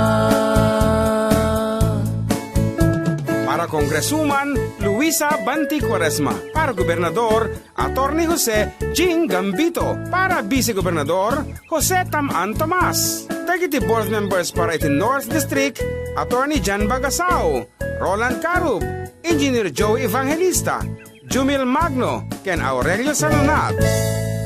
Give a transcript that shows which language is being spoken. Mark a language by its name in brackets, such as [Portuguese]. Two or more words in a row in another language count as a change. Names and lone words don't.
[Iloko] Para Congresswoman Luisa Banti Cuaresma, para Gobernador Attorney Jose Jing Gambito, para Vice-Gobernador Jose Tam-An Tomas. Dagiti [English] board members [Iloko] para iti North District Attorney Jan Bagasao, Roland Carub, Engineer Joey Evangelista, Jumil Magno, ken Aurelio Salonat.